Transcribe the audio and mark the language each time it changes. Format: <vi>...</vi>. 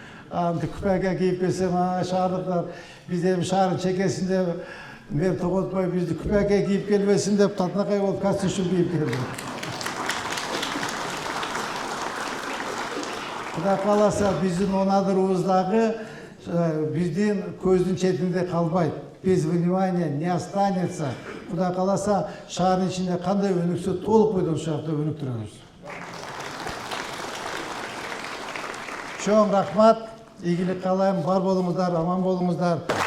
<ky>Анты күпөкө кийип келсем, шаардыктар биз эми шаардын чекесинде мэр тоготпой бизди күпөкө кийип келбесин деп татынакай болуп костюм кийип келдим. Кудай кааласа биздин онадырыбыздагы биздин көздүн четинде калбайт.</ky> <ru>Без внимания не останется.</ru> <ky>Кудай кааласа шаардын ичинде кандай өнүксө толук бойдон ушул жакта өнүктүрөбүз. Чоң рахмат, ийгилик каалайм, бар болуңуздар, аман болуңуздар.</ky>